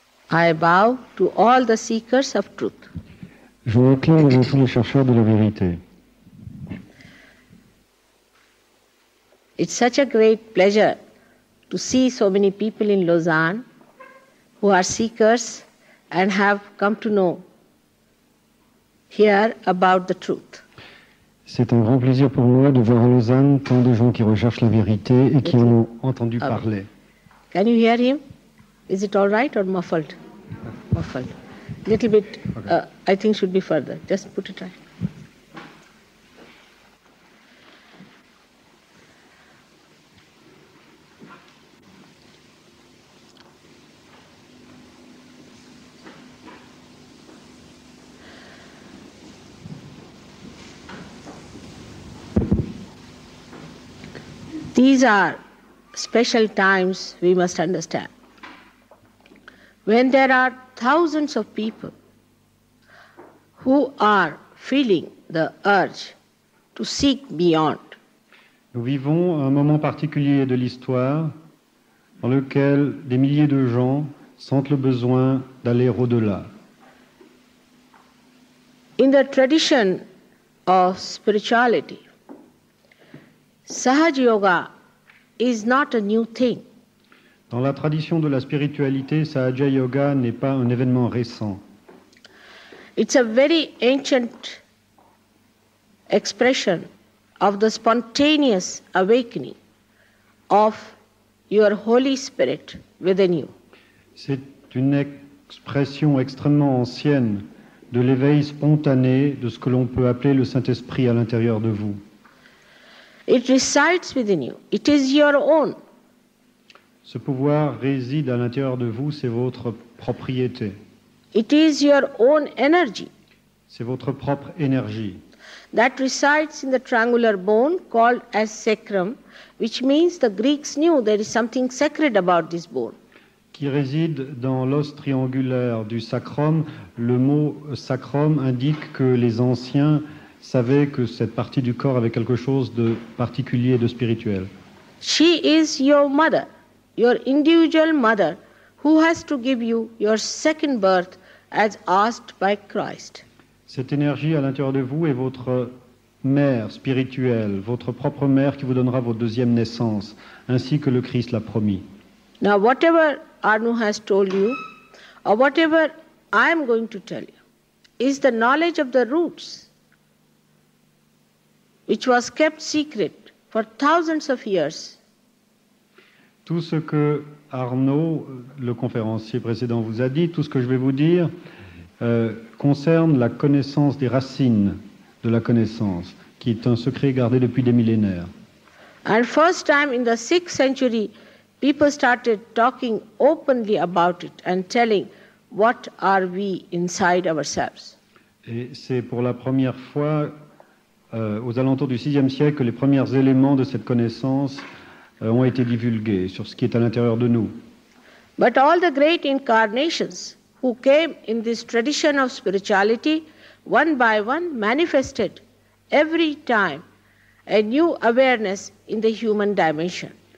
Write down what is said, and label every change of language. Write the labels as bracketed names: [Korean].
[English] I bow to all the seekers of truth. [French] Je m'incline devant tous les chercheurs de la vérité. [English] It's such a great pleasure to see so many people in Lausanne who are seekers and have come to know here about the truth. [French] C'est un grand plaisir pour moi de voir à Lausanne tant de gens qui recherchent la vérité et qui en ont entendu parler. [English] Can you hear him? Is it all right or muffled? Muffled. Little bit, Okay. I think should be further. Just put it right. These are special times we must understand. When there are thousands of people who are feeling the urge to seek beyond, [French] Nous vivons un moment particulier de l'histoire dans lequel des milliers de gens sentent le besoin d'aller au-delà. [English] in the tradition of spirituality, Sahaj Yoga is not a new thing. [French] Dans la tradition de la spiritualité, Sahaja Yoga n'est pas un événement récent. [English] It's a very ancient expression of the spontaneous awakening of your Holy Spirit within you. [French] C'est une expression extrêmement ancienne de l'éveil spontané de ce que l'on peut appeler le Saint-Esprit à l'intérieur de vous. [English] It resides within you. It is your own. [French] Ce pouvoir réside à l'intérieur de vous, c'est votre propriété, [English] It is your own energy [French] c'est votre propre énergie. [English] that resides in the triangular bone called as sacrum, which means the Greeks knew there is something sacred about this bone. [French] Qui réside dans l'os triangulaire du sacrum. Le mot sacrum indique que les anciens savaient que cette partie du corps avait quelque chose de particulier et de spirituel. [English] She is your mother, your individual mother, who has to give you your second birth as asked by Christ. [French] Cette énergie à l'intérieur de vous est votre mère spirituelle, votre propre mère qui vous donnera votre deuxième naissance, ainsi que le Christ l'a promis. [English] Now, whatever Arnu has told you, or whatever I am going to tell you, is the knowledge of the roots, which was kept secret for thousands of years. [French] Tout ce que Arnaud, le conférencier précédent, vous a dit, tout ce que je vais vous dire, concerne la connaissance des racines de la connaissance, qui est un secret gardé depuis des millénaires. [English] And first time in the 6th century, people started talking openly about it and telling what are we inside ourselves. [French] Et c'est pour la première fois, aux alentours du VIe siècle, que les premiers éléments de cette connaissance ont été divulgués sur ce qui est à l'intérieur de nous. [English] But all the great incarnations who came in this tradition of spirituality, one by one, manifested every time a new awareness in the human dimension.